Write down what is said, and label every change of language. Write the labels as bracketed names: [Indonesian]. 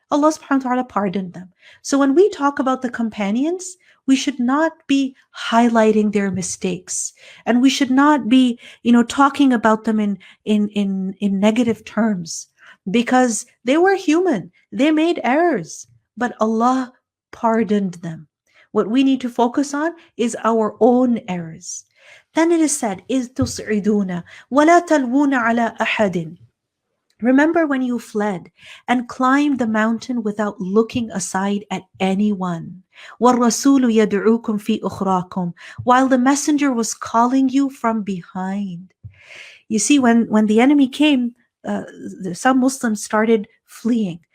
[English] Allah subhanahu wa ta'ala pardoned them. So when we talk about the companions, we should not be highlighting their mistakes. And we should not be, talking about them in negative terms. Because they were human. They made errors. But Allah pardoned them. What we need to focus on is our own errors. Then it is said, [Arabic] إِذْ تُصْعِدُونَ وَلَا تَلْوُونَ عَلَىٰ أَحَدٍ. [English] Remember when you fled and climbed the mountain without looking aside at anyone. [Arabic] وَالرَّسُولُ يَدْعُوكُمْ فِي أُخْرَاكُمْ. [English] While the messenger was calling you from behind. You see, when the enemy came, some Muslims started fleeing.